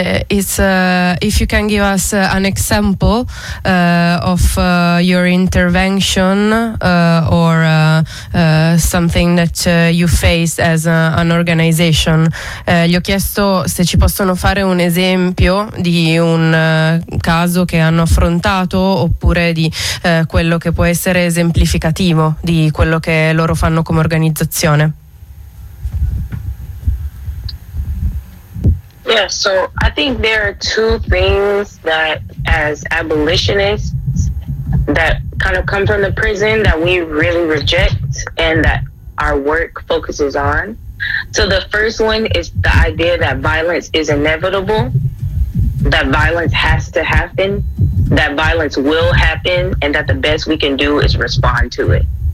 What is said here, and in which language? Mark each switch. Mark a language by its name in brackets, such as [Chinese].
[English] It's if you can give us an example of your intervention or something that you face as an organization. [Italian] Gli ho chiesto se ci possono fare un esempio di un caso che hanno affrontato, oppure di quello che può essere esemplificativo di quello che loro fanno come organizzazione. [English] Yeah, so I think there are two things that as abolitionists that kind of come from the prison that we really reject and that our work focuses on. So the first one is the idea that violence is inevitable, that violence has to happen, that violence will happen, and that the best we can do is respond to it.